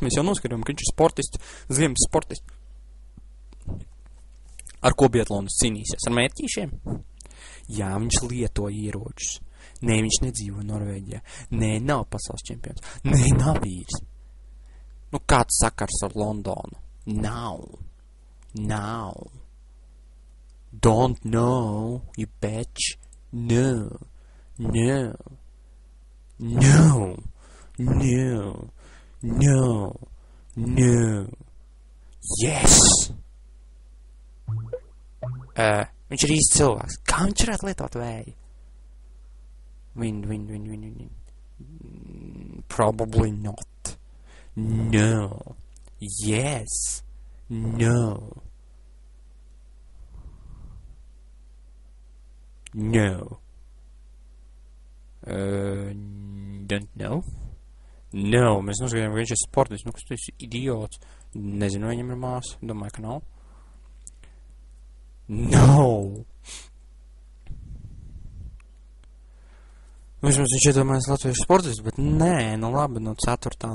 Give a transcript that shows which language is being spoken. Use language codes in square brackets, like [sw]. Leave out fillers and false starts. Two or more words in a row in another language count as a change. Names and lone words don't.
[lv] Mēs jau noskatījām, ka viņš ir sportists, ziemas sportists. Ar ko biatlonus cīnīsies? Ar mērķīšiem? Jā, viņš lieto ieročus. Nē, viņš nedzīvo Norvēģijā. Nē, nav pasaules čempions. Nē, nav bijis. Nu, kāds sakars ar Londonu? Nav. Nav. [en] Don't know, you bitch. No. No. No. No. No. No. Yes. [lv] Viņš ir īsts cilvēks. Kā viņš varētu lietot vēju? [en] Win. Probably not. No. Yes. No. No. Don't know. [lv] No, mēs noskatījām, ka viņš ir sportists. Nu, kas tu esi idiots? Nezinu, vai viņam ir māsa. Domāju, ka nav. No. Vismaz viņš iedomājas latviešu sportists, bet nē, nu labi, no 4.